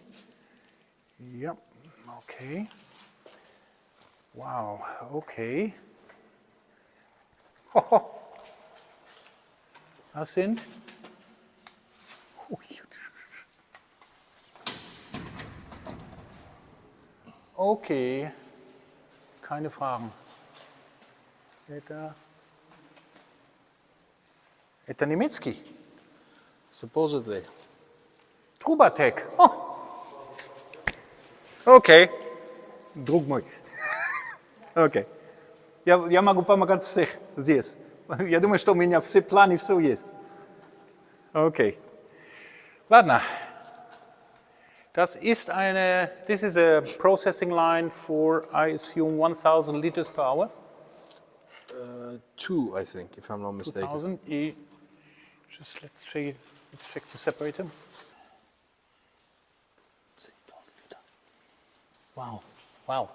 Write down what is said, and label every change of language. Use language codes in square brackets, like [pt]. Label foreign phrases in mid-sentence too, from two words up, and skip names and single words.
[de] Ja, okay. Wow, okay. Das sind. Okay, keine Fragen. [ru] Это немецкий? [en] Supposedly. [ru] Trubatek. Oh. Окей. Друг мой. Окей. Я могу помогать всех здесь. Я думаю, что у меня все планы, все есть. Okay. Ладно. [en] This is a processing line for, I assume, 1,000 liters per hour. 2, I think, if I'm not mistaken. 2,000. Let's check the separator. Wow.